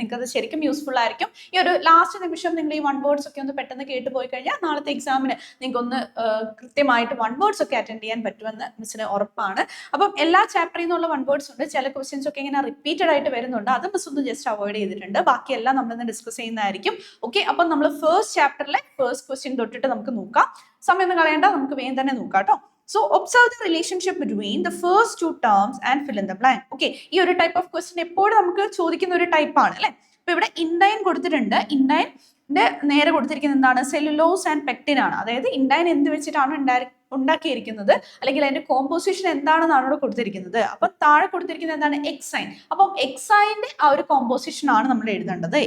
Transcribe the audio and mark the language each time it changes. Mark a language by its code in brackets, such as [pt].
[ml] നിങ്ങൾക്ക് അത് ശരിക്കും യൂസ്ഫുൾ ആയിരിക്കും. ഈ ഒരു ലാസ്റ്റ് നിമിഷം നിങ്ങൾ ഈ വൺ വേർഡ്സ് ഒക്കെ ഒന്ന് പെട്ടെന്ന് കേട്ട് പോയി കഴിഞ്ഞാൽ നാളത്തെ എക്സാമിന് നിങ്ങൾക്ക് ഒന്ന് കൃത്യമായിട്ട് വൺ വേർഡ്സ് ഒക്കെ അറ്റൻഡ് ചെയ്യാൻ പറ്റുമെന്ന് മിസ്സിന് ഉറപ്പാണ്. അപ്പം എല്ലാ ചാപ്റ്ററിൽ നിന്നുള്ള വൺ വേർഡ്സ് ഉണ്ട്. ചില ക്വസ്റ്റ്യൻസ് ഒക്കെ ഇങ്ങനെ റിപ്പീറ്റഡ് ആയിട്ട് വരുന്നുണ്ട്. അത് മിസ് ഒന്ന് ജസ്റ്റ് അവോയ്ഡ് ചെയ്തിട്ടുണ്ട്. ബാക്കിയെല്ലാം നമ്മളിന്ന് ഡിസ്കസ് ചെയ്യുന്നതായിരിക്കും. ഓക്കെ, അപ്പം നമ്മൾ ഫസ്റ്റ് ചാപ്റ്ററിലെ ഫസ്റ്റ് ക്വസ്റ്റ്യൻ തൊട്ടിട്ട് നമുക്ക് നോക്കാം. സമയം കളയേണ്ട, നമുക്ക് വേഗം തന്നെ നോക്കാം കേട്ടോ. [en] So observe the relationship between the first two terms and fill in the blank. [ml] Okay, ഈ ഒരു ടൈപ്പ് ഓഫ് ക്വസ്റ്റ്യൻ എപ്പോഴും നമുക്ക് ചോദിക്കുന്ന ഒരു ടൈപ്പ് ആണ് അല്ലെ. ഇപ്പൊ ഇവിടെ ഇൻഡൈൻ കൊടുത്തിട്ടുണ്ട്. ഇൻഡൈൻ്റെ നേരെ കൊടുത്തിരിക്കുന്നത് എന്താണ്? സെല്ലുലോസ് ആൻഡ് പെക്റ്റിൻ ആണ്. അതായത് ഇൻഡൈൻ എന്ത് വെച്ചിട്ടാണ് ഉണ്ടാക്കിയിരിക്കുന്നത്, അല്ലെങ്കിൽ അതിന്റെ കോമ്പോസിഷൻ എന്താണെന്നാണ് ഇവിടെ കൊടുത്തിരിക്കുന്നത്. അപ്പൊ താഴെ കൊടുത്തിരിക്കുന്നത് എന്താണ്? എക്സൈൻ. അപ്പം എക്സൈന്റെ ആ ഒരു കോമ്പോസിഷൻ ആണ് നമ്മൾ എഴുതേണ്ടത്.